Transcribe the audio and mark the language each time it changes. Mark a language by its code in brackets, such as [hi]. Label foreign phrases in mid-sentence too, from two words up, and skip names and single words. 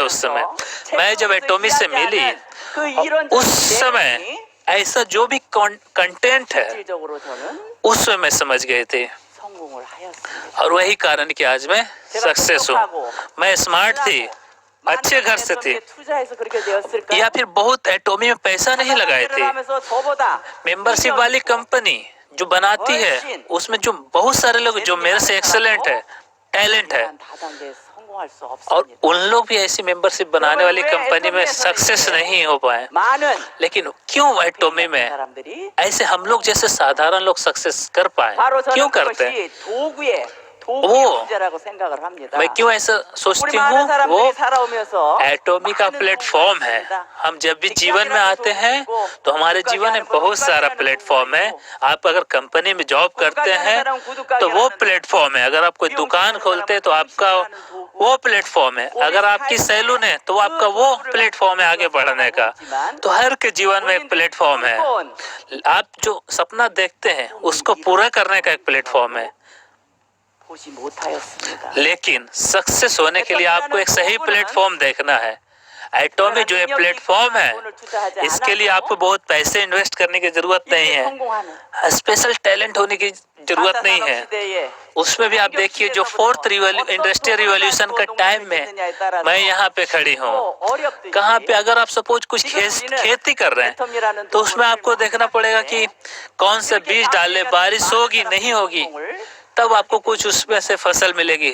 [hi] उस समय मैं जब एटॉमी से मिली, उस समय ऐसा जो भी कंटेंट है उस समय मैं समझ गए थे, और वही कारण कि आज मैं सक्सेस हूँ। मैं स्मार्ट थी, अच्छे घर से थे [ko] 투자해서 그렇게 되었을까? [hi] या फिर बहुत एटॉमी में पैसा नहीं लगाए थे। [ko] 들어가면서 저보다 [hi] मेंबरशिप वाली कंपनी जो बनाती है उसमें जो बहुत सारे लोग जो मेरे से एक्सेलेंट है, टैलेंट है, [ko] 다단계에 성공할 수 [hi] और [ko] 없습니다. [hi] उन लोग भी ऐसी मेंबरशिप बनाने वाली कंपनी में सक्सेस नहीं हो पाए। [ko] 많은 [hi] लेकिन क्यों एटॉमी में [ko] 사람들이 [hi] ऐसे हम लोग जैसे साधारण लोग सक्सेस कर पाए? [ko] 바로 [hi] क्यों [ko] 저는 [hi] करते हैं? [ko] 그것이 도구의 [hi] वो [ko] 문제라고 생각을 합니다. [hi] मैं क्यों ऐसा [ko] 우리 [hi] सोचती [ko] 많은 [hi] हूँ? वो [ko] 사람들이 살아오면서 [hi] एटॉमी का [ko] 많은 [hi] प्लेटफॉर्म है। [ko] 성공을 [hi] हम जब भी जीवन में आते हैं तो हमारे जीवन में बहुत सारा प्लेटफॉर्म है। आप अगर कंपनी में जॉब करते हैं तो वो प्लेटफॉर्म है। अगर आप कोई दुकान खोलते हैं तो आपका वो प्लेटफॉर्म है। अगर आपकी सैलून है तो आपका वो प्लेटफॉर्म है आगे बढ़ने का। तो हर के जीवन में एक प्लेटफॉर्म है। आप जो सपना देखते हैं उसको पूरा करने का एक प्लेटफॉर्म है। [ko] 보지 못하였습니다. [hi] लेकिन सक्सेस होने के लिए आपको एक सही प्लेटफॉर्म देखना है। एटॉमी जो ये प्लेटफॉर्म है इसके लिए आपको बहुत पैसे इन्वेस्ट करने की जरूरत नहीं है, स्पेशल टैलेंट होने की जरूरत नहीं है। उसमें भी आप देखिए जो [en] fourth industrial revolution [hi] का टाइम में मैं यहाँ पे खड़ी हूँ, कहाँ पे अगर आप सपोज कुछ खेती कर रहे हैं तो उसमें आपको देखना पड़ेगा कि कौन से बीज डाले, बारिश होगी नहीं होगी, तब आपको कुछ उसमें से फसल मिलेगी।